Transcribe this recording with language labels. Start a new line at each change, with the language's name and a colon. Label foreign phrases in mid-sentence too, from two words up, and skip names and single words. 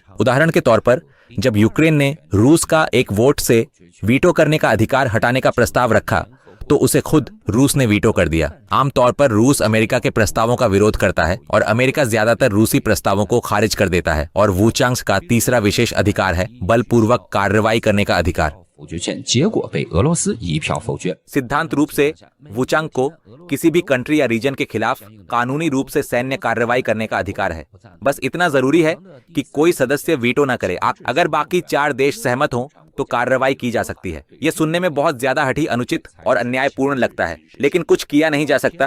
Hindi: उदाहरण के तौर पर जब यूक्रेन ने रूस का एक वोट से वीटो करने का अधिकार हटाने का प्रस्ताव रखा तो उसे खुद रूस ने वीटो कर दिया। आमतौर पर रूस अमेरिका के प्रस्तावों का विरोध करता है और अमेरिका ज्यादातर रूसी प्रस्तावों को खारिज कर देता है। और वुचांग का तीसरा विशेष अधिकार है बलपूर्वक कार्रवाई करने का अधिकार।
Chinese: 否决权结果被俄罗斯一票否决。
Hindi: सिद्धांत रूप से वुचांग को किसी भी कंट्री या रीजन के खिलाफ कानूनी रूप से सैन्य कार्रवाई करने का अधिकार है। बस इतना जरूरी है कि कोई सदस्य वीटो न करे। अगर बाकी 4 देश सहमत हों तो कार्रवाई की जा सकती है। यह सुनने में बहुत ज्यादा हठी, अनुचित और अन्यायपूर्ण लगता है, लेकिन कुछ किया नहीं जा सकता।